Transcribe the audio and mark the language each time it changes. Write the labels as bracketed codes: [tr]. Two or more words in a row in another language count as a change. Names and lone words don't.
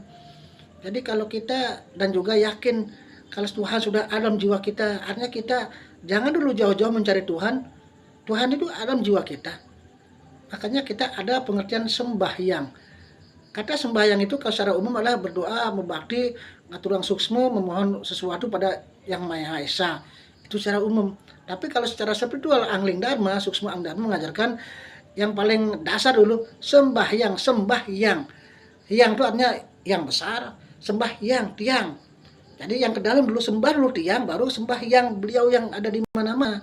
[id] Jadi kalau kita dan juga yakin kalau Tuhan sudah ada dalam jiwa kita, artinya kita jangan dulu jauh-jauh mencari Tuhan. Tuhan itu ada dalam jiwa kita. Makanya kita ada pengertian sembahyang. Kata sembahyang itu kalau secara umum adalah berdoa, [ban] membakti, ngaturang suksma, [id] memohon sesuatu pada Yang Maha Esa. Itu secara umum. Tapi kalau secara spiritual, Angling Dharma, Suksma Angling Dharma mengajarkan yang paling dasar dulu, sembahyang. Yang itu artinya yang besar, sembahyang, tiang. Jadi yang ke dalam dulu sembah dulu tiang, baru sembah yang beliau yang ada di mana-mana.